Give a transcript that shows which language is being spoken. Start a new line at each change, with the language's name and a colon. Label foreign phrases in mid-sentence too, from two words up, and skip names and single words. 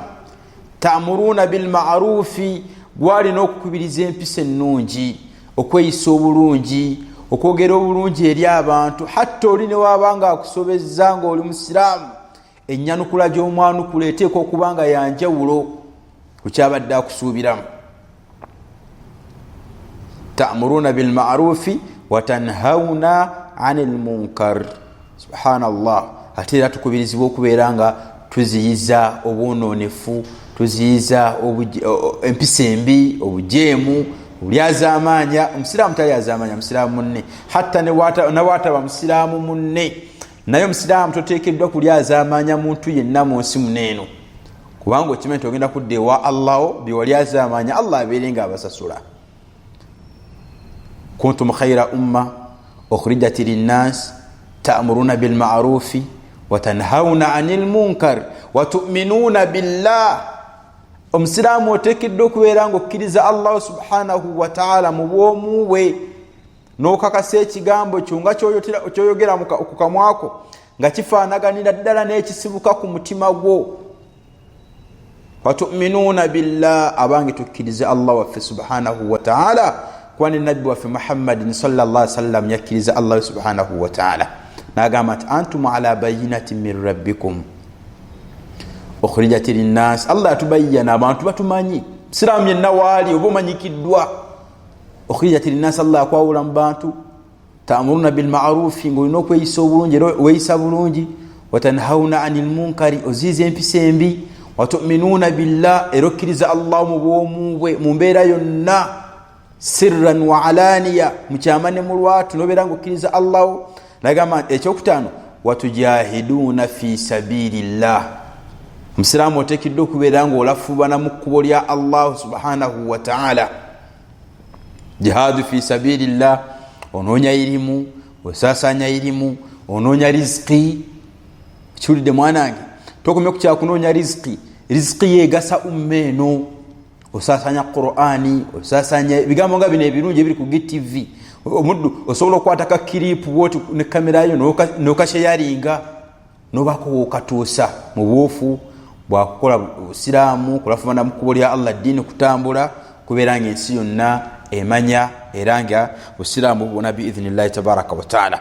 Arabic: تأمرون بالمعروف,
Ganda: gwalina okukubiriza empisa ennungi, okweyisa obulungi, okwogera obulungi eri abantu. Hatta oli ne waaba nga akusobezza ng'oli musiraamu, ennyanukula gy'omwanukula eteekwa okuba nga yanjawulo ku kyabadde akusuubiramu.
Arabic: تأمرون بالمعروف وتنهون عن المنكر. Subhanallah.
Ganda: Ate era tukubirizibwa okubeera nga tuziyiza obwononefu, tuziyiza empisa embi, obujeemu, obulyazamanya. Omusiraamu talyazamanya musiraamu munne, hatta newaataba musiraamu munne naye omusiraamu toteekeddwa kulyazamanya muntu yenna mu nsi muneeno, kubanga okimanyi nti ogenda kudda ewa Allah byewalyazamanya Allah abeere nga abasasula.
Arabic: كنتم خير أمة أخرجت للناس تأمرون بالمعروف وتنهون عن المنكر وتؤمنون بالله.
Ganda: Omusiraamu oteekeddwa okubeera nga okkiriza Allah
Arabic: سبحانه وتعالى
Ganda: mu bwomu bwe, n'okakasa ekigambo kyo nga kyoyogera ku kamwako nga kifaanaganira ddala n'ekisibuka ku mutima gwo.
Arabic: وتؤمنون بالله,
Ganda: abange tukkiriza Allah waffe
Arabic: سبحانه وتعالى,
Ganda: kuba ne nabbi waffe Muhammadin
Arabic: صلى الله عليه وسلم
Ganda: yakkiriza Allah
Arabic: سبحانه وتعالى
Ganda: n'agamba nti
Arabic: أنتم على بينة من ربكم أخرجت للناس.
Ganda: Allah atubayyana, abantu batumanyi, siraamu yenna waali oba omanyikiddwa.
Arabic: أخرجت للناس,
Ganda: Allah akwawula mu bantu.
Arabic: تأمرون بالمعروف,
Ganda: ng'olina okweyisa obulungi era weeyisa bulungi.
Arabic: وتنهون عن المنكر,
Ganda: oziiza empisa embi.
Arabic: وتؤمنون بالله,
Ganda: era okkiriza Allah mu bwomu bwe mu mbeera yonna,
Arabic: سرا وعلانية,
Ganda: mu kyama ne mu lwatu n'obeera ng'okkiriza Allah. Nagamba ekyokutaano,
Arabic: وتجاهدون في سبيل الله.
Ganda: Omusiraamu oteekeddwa okubeera ng'olafuubana mu kkubo lya Allah
Arabic: سبحانه وتعالى. جهاد في سبيل الله,
Ganda: onoonya irimu, osaasanya irimu, onoonya riziki. Kiwulidde mwanange, tokomye ku kyakunoonya riziki. Riziki yeegasa umma eno. Osaasanya Qur'ani, osaasanya bigambo nga bino ebirungi ebiri ku GTV. Omuddu osobola okukwata ka kiripu bwoti ne kamera yo n'okasheyaringa n'obaako wookatuusa mu buufu bwakukola busiraamu, kulafumana mu kkubo lya Allah, ddiini kutambula, kubeera ng'ensi yonna emanya era nga busiraamu bubona
Arabic: بإذن الله تبارك وتعالى.